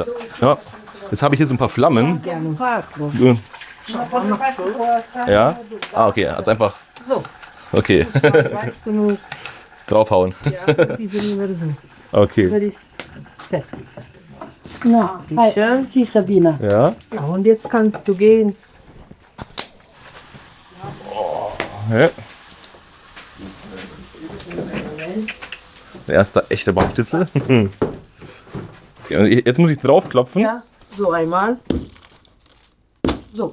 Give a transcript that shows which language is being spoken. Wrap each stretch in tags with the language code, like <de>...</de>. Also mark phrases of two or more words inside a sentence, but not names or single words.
<de>Ja, jetzt habe ich hier so ein paar Flammen. Ja? Ah, okay, also einfach... Okay. Weißt du nur, Draufhauen. ja, diese Universum. Okay. Das ist fertig. Na,</de> <ro>hai, și Sabina.</ro> <de>Ja. Ja, und jetzt kannst du gehen. Ja. Der erste echte Baumstützel. Okay, und jetzt muss ich draufklopfen. Ja, so einmal. So,</de>